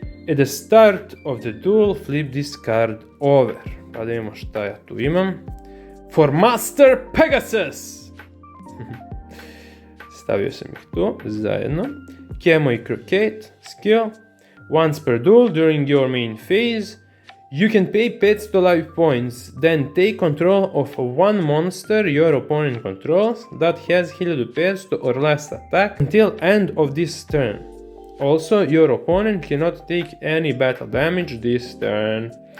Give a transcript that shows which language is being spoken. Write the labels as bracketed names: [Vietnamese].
[English] At the start of the duel, flip this card over. [Serbian] Pa da vidimo šta ja tu imam. [English] For Master Pegasus! [Serbian] Stavio sam ih tu, zajedno. Camo i Croquette, skill. [English] Once per duel during your main phase, you can pay 500 life points, then take control of one monster your opponent controls that has 1500 or less attack until end of this turn. Also, your opponent cannot take any battle damage this turn.